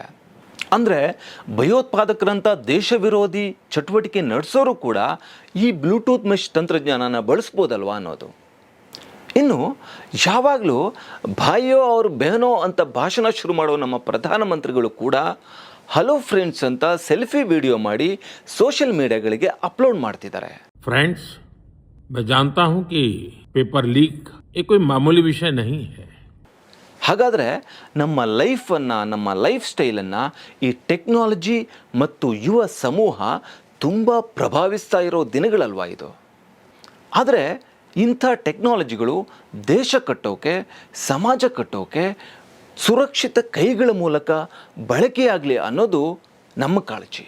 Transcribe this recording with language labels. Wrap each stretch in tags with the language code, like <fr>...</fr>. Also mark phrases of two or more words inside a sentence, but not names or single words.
<kn>ಅಂದರೆ ಭಯೋತ್ಪಾದಕರಂಥ ದೇಶ ವಿರೋಧಿ ಚಟುವಟಿಕೆ ನಡೆಸೋರು ಕೂಡ ಈ</kn> <en>Bluetooth mesh</en> <kn>ತಂತ್ರಜ್ಞಾನನ ಬಳಸ್ಬೋದಲ್ವಾ ಅನ್ನೋದು. ಇನ್ನು ಯಾವಾಗಲೂ</kn> <hi>भाइयो और बहनो</hi> <kn>ಅಂತ ಭಾಷಣ ಶುರು ಮಾಡೋ ನಮ್ಮ ಪ್ರಧಾನಮಂತ್ರಿಗಳು ಕೂಡ</kn> <en>hello friends</en> <kn>ಅಂತ</kn> <en>selfie video</en> <kn>ಮಾಡಿ</kn> <en>social mediaಗಳಿಗೆ</en> <kn>ಅಪ್ಲೋಡ್ ಮಾಡ್ತಿದ್ದಾರೆ.</kn> <hi>फ्रेंड्स, मैं जानता हूं कि</hi> <en>paper leak</en> <hi>ये कोई मामूली विषय नहीं है.</hi> <kn>ಹಾಗಾದರೆ ನಮ್ಮ ಲೈಫನ್ನು, ನಮ್ಮ</kn> <en>life styleನ್ನು</en> <kn>ಈ ಟೆಕ್ನಾಲಜಿ ಮತ್ತು ಯುವ ಸಮೂಹ ತುಂಬ ಪ್ರಭಾವಿಸ್ತಾ ಇರೋ ದಿನಗಳಲ್ವಾ ಇದು. ಆದರೆ ಇಂಥ ಟೆಕ್ನಾಲಜಿಗಳು ದೇಶ ಕಟ್ಟೋಕೆ, ಸಮಾಜ ಕಟ್ಟೋಕೆ ಸುರಕ್ಷಿತ ಕೈಗಳ ಮೂಲಕ ಬಳಕೆಯಾಗಲಿ ಅನ್ನೋದು ನಮ್ಮ ಕಾಳಜಿ.</kn>